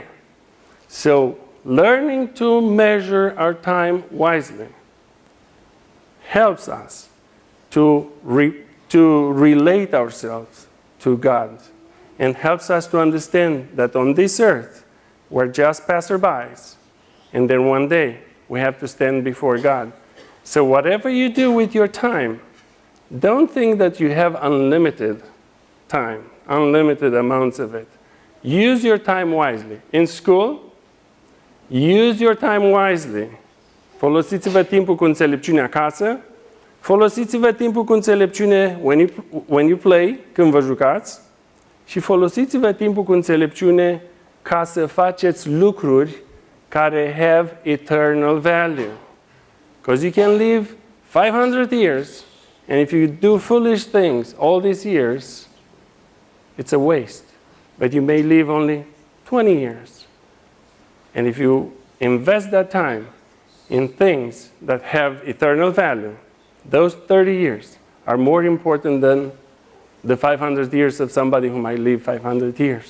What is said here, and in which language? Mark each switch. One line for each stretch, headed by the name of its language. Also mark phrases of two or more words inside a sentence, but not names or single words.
English: So, learning to measure our time wisely helps us to relate ourselves to God, and helps us to understand that on this earth, we're just passerbys, and then one day, we have to stand before God. So whatever you do with your time, don't think that you have unlimited time, unlimited amounts of it. Use your time wisely. In school, use your time wisely.
Romanian: Folosiți-vă timpul cu înțelepciune acasă. Folosiți-vă timpul cu înțelepciune
English: when you play,
Romanian: când vă jucați. Și folosiți-vă timpul cu înțelepciune ca să faceți lucruri care
English: have eternal value. Because you can live 500 years, and if you do foolish things all these years, it's a waste. But you may live only 20 years. And if you invest that time in things that have eternal value, those 30 years are more important than the 500 years of somebody who might live 500 years.